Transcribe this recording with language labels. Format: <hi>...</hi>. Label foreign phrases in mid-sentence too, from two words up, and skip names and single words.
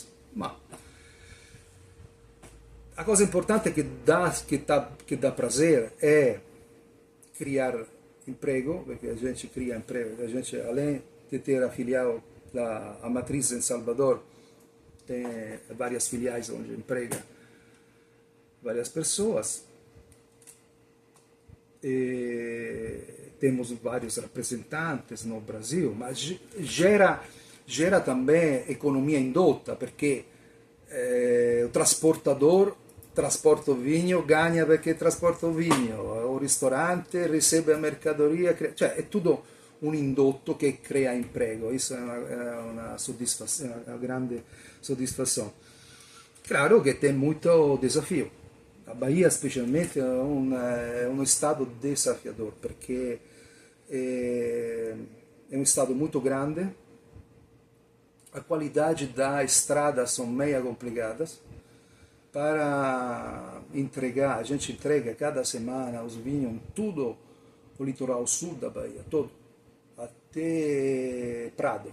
<pt>Ma a coisa importante que dá prazer é criar emprego, porque a gente cria emprego, a gente além de ter a filial a matriz em Salvador, tem várias filiais onde emprega várias pessoas. E temos vários representantes no Brasil, mas gera também economia indota, porque o transportador trasporta o vinho, ganha perché trasporta o vinho, o</pt> <it>ristorante riceve</it> <pt>a mercadoria,</pt> <it>cioè è tutto un indotto che crea imprego, questo è una soddisfazione, una grande soddisfazione. Claro che</it> <pt>tem muito desafio.</pt> <it>A Bahia specialmente è uno stato desafiador, perché è un stato molto grande,</it> <pt>a qualidade da estrada são meio complicadas. Para entregar, a gente entrega cada semana os vinhos, tudo o litoral sul da Bahia, todo, até Prado.</pt>